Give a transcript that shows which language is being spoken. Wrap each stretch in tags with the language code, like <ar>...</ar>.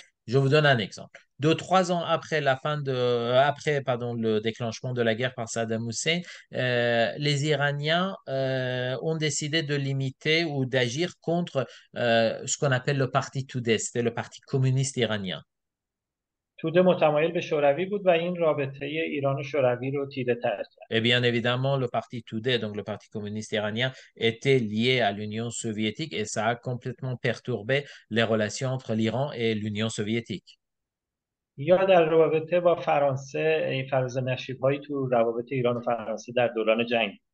<fr>Je vous donne un exemple. 2, 3 ans après le déclenchement de la guerre par Saddam Hussein, les Iraniens ont décidé de limiter ou d'agir contre ce qu'on appelle le parti Toudeh, c'était le parti communiste iranien.</fr> <fa>توده متمایل به شوروی بود و این رابطه ایران و شوروی رو تیره تر کرد.</fa> <fr>Et bien évidemment, le parti Toudé, donc le parti communiste iranien, était lié à l'Union soviétique et ça a complètement perturbé les relations entre l'Iran et l'Union soviétique.</fr> <fa>یا در رابطه با فرانسه این فراز نشیب‌هایی تو روابط ایران و فرانسه در دوران جنگ.</fa>